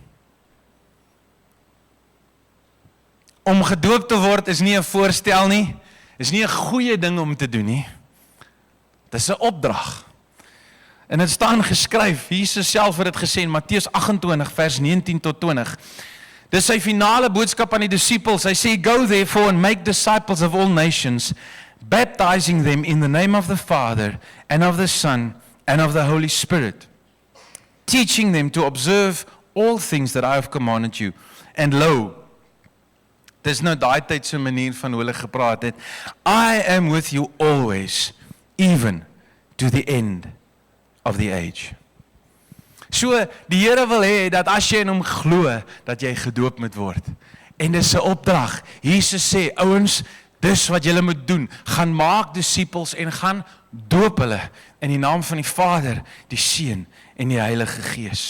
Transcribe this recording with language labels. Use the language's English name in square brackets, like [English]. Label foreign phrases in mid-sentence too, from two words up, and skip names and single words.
[Afrikaans] Om gedoop te word is nie 'n voorstel nie, is nie 'n goeie ding om te doen nie. Dit is 'n opdrag. En dit staan geskryf, Jesus self het dit gesê in Matteus 28 vers 19 tot 20. Dis sy finale boodskap aan die disippels. Hy sê, [English] "Go therefore and make disciples of all nations, baptizing them in the name of the Father and of the Son and of the Holy Spirit, teaching them to observe all things that I have commanded you. And lo," [Afrikaans] dis nou daai tyd se manier van hoe hulle gepraat het, [English] "I am with you always, even to the end of the age." [Afrikaans] So, die Here wil hê dat as jy in hom glo, dat jy gedoop moet word. En dis 'n opdrag. Jesus sê, ouens, dis wat julle moet doen. Gaan maak disippels en gaan doop hulle in die naam van die Vader, die Seun en die Heilige Gees.